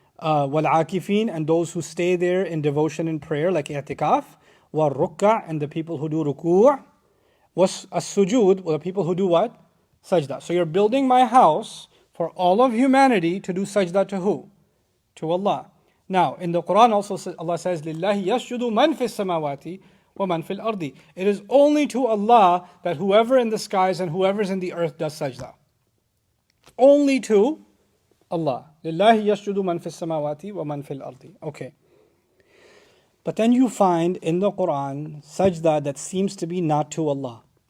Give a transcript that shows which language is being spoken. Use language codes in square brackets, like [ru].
[en] وَالْعَاكِفِينَ, and those who stay there in devotion and prayer, like i'tikaf. وَالرُّكَّعِ, and the people who do ruku'. وَالسُّجُود, the people who do what? Sajda. So you're building my house for all of humanity to do sajda to who? To Allah. Now, in the Quran also, Allah says, [ar] لِلَّهِ يَسْجُدُ مَنْ فِي السَّمَاوَاتِ وَمَنْ فِي الْأَرْضِ. [en] It is only to Allah that whoever in the skies and whoever's in the earth does sajda. Only to Allah. Lillahi yasjudu man fis samawati wa man fil ardi. Okay. But then you find in the Quran sajda that seems to be not to Allah.